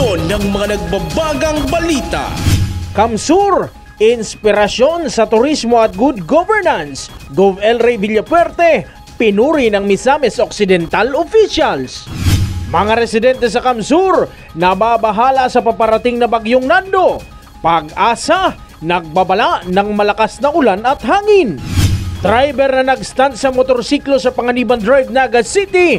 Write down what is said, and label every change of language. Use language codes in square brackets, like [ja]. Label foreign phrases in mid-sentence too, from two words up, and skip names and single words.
[tl] ng mga nagbabagang balita. Kamsur, inspirasyon sa turismo at [en] good governance. [tl] Gov. El Rey Villafuerte, pinuri ng Misamis Occidental officials. Mga residente sa Kamsur, nababahala sa paparating na bagyong Nando. Pag-asa, nagbabala ng malakas na ulan at hangin. Driver na nag-stunt sa motorsiklo sa Panganiban Drive, Naga City.